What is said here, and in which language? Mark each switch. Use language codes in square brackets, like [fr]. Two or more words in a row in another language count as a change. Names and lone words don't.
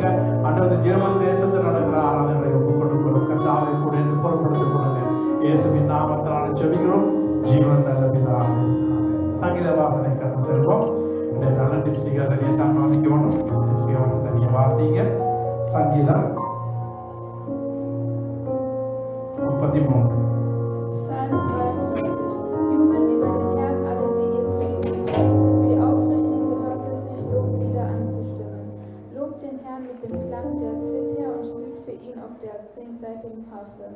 [ta] அன்றது ஜெர்மன் தேசத்தில் நடக்கிற ஆராதனைகளை ஒப்புக் கொடுக்கிறோம். கர்த்தாவை கூட இந்த பொருட்படுத்திக் கொடுங்க. இயேசுவின் நாமத்தினால ஜெபிக்கிறோம். ஜீவன் நல்ல பிதாவே. சங்கீத வாசனை கடந்து செல்வோம். நல்ல டிப்ஸிகா தனியாக தான் வாசிக்கணும். டிப்ஸிகா வந்து தனியாக வாசிங்க. சங்கீதம் 33. [de] Psalm 33. Jubelt über den Herrn, alle, die ihr zu ihm beten. Für die Aufrichtigen gehört es sich, Loblieder anzustimmen. Lobt den Herrn mit dem Klang der Zither und spielt für ihn auf der 10-seitigen Harfe.